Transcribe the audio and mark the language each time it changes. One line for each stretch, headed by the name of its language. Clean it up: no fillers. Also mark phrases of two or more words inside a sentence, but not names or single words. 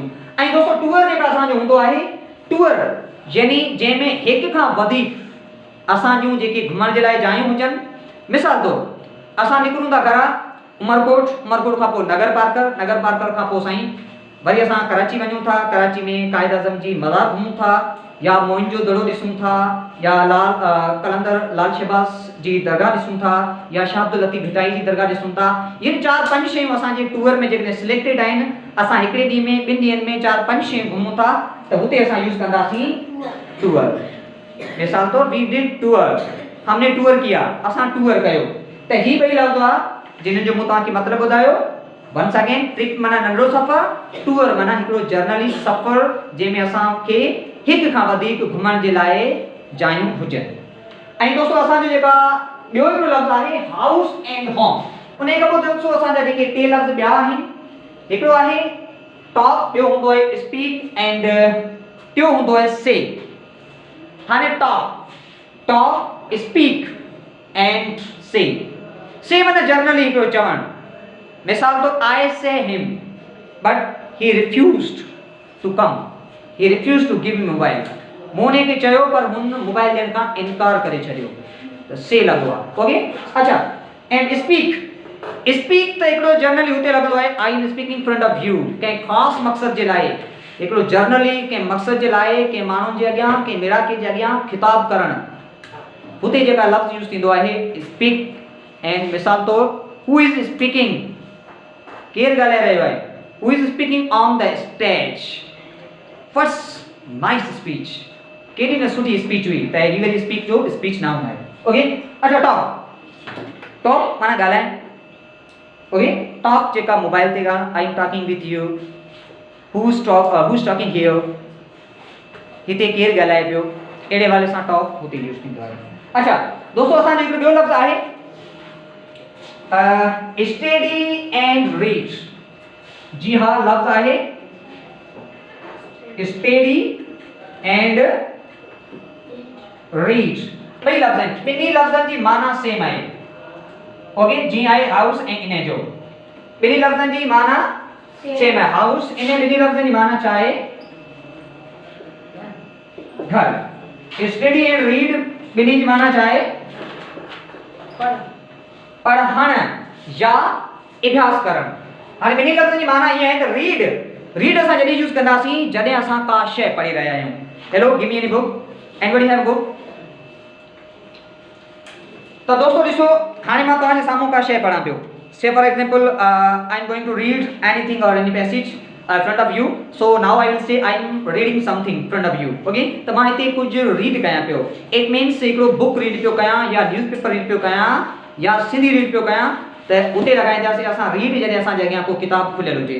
Sindhi: ऐं दोस्तों टूर जेका असांजो हूंदो आहे, टूर यानी जंहिंमें हिक खां वधीक असां जूं जेके घुमण जे लाइ जायूं हुजनि, मिसाल तौर असां निकिरूं था घरां उमरकोट खां पोइ नगर पार्कर खां पोइ साईं वरी असां कराची वञूं था, कराची में कायद आज़म जी मज़ार घुमूं था, या मोइन जो दड़ो ॾिसूं था, या कलंदर लाल शहबाज़ जी दरगाह ॾिसूं था, या शाह अब्दुल लतीफ़ भिटाई जी दरगाह ॾिसूं था। ये 4-5 शयूं असांजे टूर में जेकॾहिं सिलेक्टेड आहिनि, असां हिकिड़े ॾींहं में 2 ॾींहंनि में 4-5 शयूं घुमूं था, त हुते असां यूज़ कंदासीं टूर।
Hindi: मिसाल तौर
English: we did tour,
Hindi: हमने टूर किया,
Sindhi: असां टूर कयो। त ही ॿई लफ़्ज़ आहे जिन्हनि जो मूं तव्हांखे मतिलबु ॿुधायो।
English: once again,
Sindhi: ट्रिप माना नंढिड़ो सफ़र, टूर माना हिकिड़ो जर्नली सफ़र जंहिंमें असांखे हिक खां वधीक घुमण जे लाइ जायूं हुजनि। ऐं दोस्तों असांजो जेका ॿियो हिकिड़ो लफ़्ज़ आहे
English: house and home,
Sindhi: उन खां पोइ दोस्तों असांजा जेके 2 लफ़्ज़ ॿिया आहिनि, हिकिड़ो आहे टॉक, ॿियो हूंदो आहे स्पीक, एंड टियों हूंदो आहे से। हाणे
English: talk, speak and say
Sindhi: माना जर्नली हिकिड़ो चवणु।
English: मिसाल तो I say him but he refused to come, he refused to give me mobile,
Sindhi: मोने के चयो पर हुन मोबाइल ॾियण खां इनकार करे छॾियो, त से लॻो आहे। ओके, अच्छा। एंड स्पीक त हिकिड़ो जर्नली हुते लॻंदो आहे
English: I am speaking front of you,
Sindhi: कंहिं ख़ासि मक़सद जे लाइ, हिकिड़ो जर्नली कंहिं मक़सद जे लाइ, कंहिं माण्हुनि जे अॻियां, कंहिं मिराके जे अॻियां ख़िताब करणु, हुते जेका लफ़्ज़ यूज़ थींदो आहे स्पीक।
English: एंड
Sindhi: मिसाल तौर
English: who is speaking,
Sindhi: केर ॻाल्हाए रहियो आहे,
English: who is speaking on the stage, first nice speech,
Sindhi: केॾी न सुठी स्पीच हुई, त ही वरी स्पीक जो स्पीच नाउन आहे। ओके, अच्छा। टॉक माना ॻाल्हाइण। ओके, टॉक जेका मोबाइल ते ॻाल्हि,
English: I am talking with you, who is talking here,
Sindhi: हिते केर ॻाल्हाए पियो, अहिड़े हवाले सां टॉक हुते यूज़ थींदो आहे। अच्छा दोस्तों, असांजो हिकिड़ो ॿियो लफ़्ज़ आहे
English: study and read.
Sindhi: जी हाँ, लफ्ज आहे
English: study and read,
Sindhi: ॿई लफ्ज़ आहिनि, ॿिन्ही लफ्ज़नि जी माना सेम आहे। ओके, जी आहे हाउस ऐं इन जो, ॿिन्ही लफ्ज़नि जी माना सेम आहे। हाउस, इन ॿिन्ही लफ्ज़नि जी माना छा आहे, घर। स्टडी एंड रीड ॿिन्ही जी माना छा आहे, पढ़ण या अभ्यास करण। हाणे ॿिन्ही लफ़्ज़नि जी माना इहा आहे त रीड असां जॾहिं यूज़ कंदासीं जॾहिं असां का शइ पढ़ी रहिया आहियूं।
English: Hello, give me any book, anybody have book?
Sindhi: तो दोस्तों ॾिसो, हाणे मां तव्हांजे साम्हूं का शइ पढ़ां पियो,
English: say for example I am going to read anything or any passage front of you, so now I will say I am reading something front of you.
Sindhi: Okay, त मां हिते कुझु रीड कयां पियो, इट मीन्स हिकिड़ो बुक रीड पियो कयां, या न्यूज़पेपर रीड पियो कयां, या सिंधी रीड पियो कयां, त उते लॻाईंदासीं असां रीड जॾहिं असांजे अॻियां को किताब खुलियल हुजे।